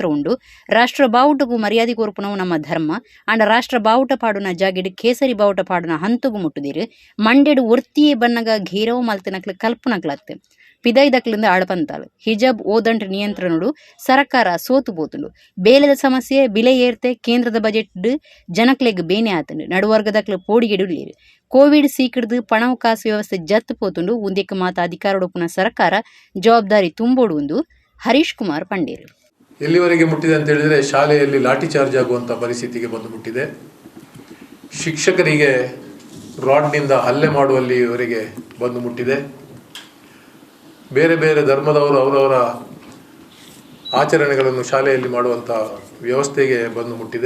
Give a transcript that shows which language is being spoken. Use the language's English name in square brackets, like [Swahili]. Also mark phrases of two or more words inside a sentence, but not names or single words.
[Tulu] ಉಂಡು ರಾಷ್ಟ್ರ ಬಾವುಟಗೂ ಮರ್ಯಾದೆ ಕೋರ್ಪುನವು ನಮ್ಮ ಧರ್ಮ ಅಂಡ ರಾಷ್ಟ್ರ ಬಾವುಟ ಪಾಡುನ ಜಾಗಿಡ್ ಕೇಸರಿ ಬಾವುಟ ಪಾಡುನ ಹಂತಗೂ ಮುಟ್ಟುದಿರು ಮಂಡೆಡು ಒರ್ತಿಯೇ ಬನ್ನಗ ಘೇರವು ಮಲ್ತಿನಕ್ಲು ಕಲ್ಪನಕ್ಲತ್ತು ಪಿದೈದಕ್ಲಿಂದ ಆಳಪಂತಾಳು ಹಿಜಾಬ್ ಓದಂಟು ನಿಯಂತ್ರಣಡು ಸರ್ಕಾರ ಸೋತು ಬೋತುಂಡು ಬೇಲದ ಸಮಸ್ಯೆ ಬಿಲೆ ಏರ್ತೆ ಕೇಂದ್ರದ ಬಜೆಟ್ ಜನಕ್ಲೆಗ್ ಬೇನೆ ಆತಂಡು ನಡುವರ್ಗದಕ್ಲು ಪೋಡಿಗೆಡುಳ್ಳೇರು ಕೋವಿಡ್ ಸೀಕಿಡ್ದು ಪಣವು ಕಾಸು ವ್ಯವಸ್ಥೆ ಜತ್ತು ಪೋತುಂಡು ಉಂದೆಕ್ ಮಾತ ಅಧಿಕಾರೊಡುಪುನ ಸರ್ಕಾರ ಜವಾಬ್ದಾರಿ ತುಂಬೋಡು ಎಂದು ಹರೀಶ್ ಕುಮಾರ್ ಪಂಡೇರು. [Kannada] ಎಲ್ಲಿವರೆಗೆ ಮುಟ್ಟಿದೆ ಅಂತ ಹೇಳಿದ್ರೆ ಶಾಲೆಯಲ್ಲಿ ಲಾಠಿ ಚಾರ್ಜ್ ಆಗುವಂಥ ಪರಿಸ್ಥಿತಿಗೆ ಬಂದು ಮುಟ್ಟಿದೆ. ಶಿಕ್ಷಕರಿಗೆ ರಾಡ್ನಿಂದ ಹಲ್ಲೆ ಮಾಡುವಲ್ಲಿವರೆಗೆ ಬಂದು ಮುಟ್ಟಿದೆ. ಬೇರೆ ಬೇರೆ ಧರ್ಮದವರು ಅವರವರ ಆಚರಣೆಗಳನ್ನು ಶಾಲೆಯಲ್ಲಿ ಮಾಡುವಂಥ ವ್ಯವಸ್ಥೆಗೆ ಬಂದು ಮುಟ್ಟಿದೆ.